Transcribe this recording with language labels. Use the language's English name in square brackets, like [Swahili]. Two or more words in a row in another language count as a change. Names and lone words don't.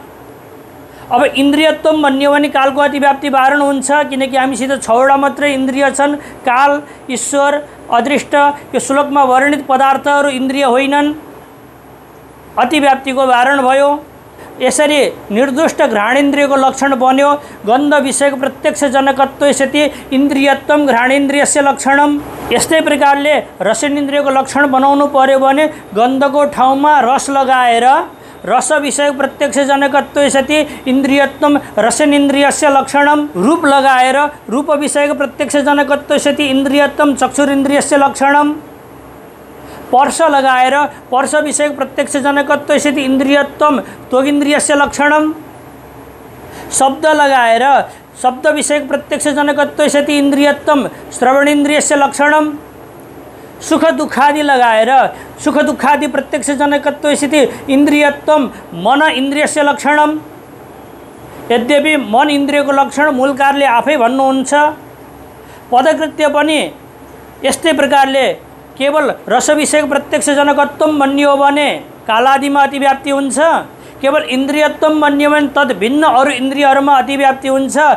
[Nepali] अब इन्द्रियत्व भन्यो भने कालको अतिव्याप्ति वारण हुन्छ, किनकि हामीसित 6वटा मात्रै इन्द्रिय छन्। काल, ईश्वर, अदृष्ट यो श्लोकमा वर्णित पदार्थहरू इन्द्रिय होइनन्, अतिव्याप्तिको वारण भयो। यसरी निर्दुष्ट घ्राणेन्द्रियको लक्षण बन्यो। [Sanskrit] गन्ध विषयको प्रत्यक्ष जनकत्वस्यति इन्द्रियत्वम घ्राणेन्द्रियस्य लक्षणम। [Nepali] यस्तै प्रकारले रसनेन्द्रियको लक्षण बनाउनु पर्यो भने गन्धको ठाउँमा रस लगाएर [Sanskrit] रस विषय प्रत्यक्ष जनकत्वस्यति इन्द्रियत्वम रसनेन्द्रियस्य लक्षणम। [Nepali] रूप लगाएर [Sanskrit] रूप विषयको प्रत्यक्ष जनकत्वस्यति इन्द्रियत्वम चक्षुरेन्द्रियस्य लक्षणम। [Nepali] स्पर्श लगाएर [Sanskrit] स्पर्श विषय प्रत्यक्ष जनकत्वस्यति इन्द्रियत्वम त्वगिन्द्रियस्य लक्षणम। [Nepali] शब्द लगाएर [Sanskrit] शब्द विषय प्रत्यक्ष जनकत्वस्यति इन्द्रियत्वम श्रवणेन्द्रियस्य लक्षणम। [Nepali] सुख दुखादि लगाएर [Sanskrit] सुख दुखादि प्रत्यक्ष जनकत्वस्यति इन्द्रियत्वम मन इन्द्रियस्य लक्षणम। [Nepali] यद्यपि मन इन्द्रियको लक्षण मूलकारले आफै भन्नुहुन्छ। पदकृत्य पनि यस्तै प्रकारले केवल [Sanskrit] रस विषय प्रत्यक्ष जनकत्वम [Nepali] भन्ने हो भने कालादिमा अतिव्याप्ति हुन्छ। केवल इन्द्रियत्वम भन्ने हो भने तद भिन्न अरू इन्द्रियहरूमा अतिव्याप्ति हुन्छ।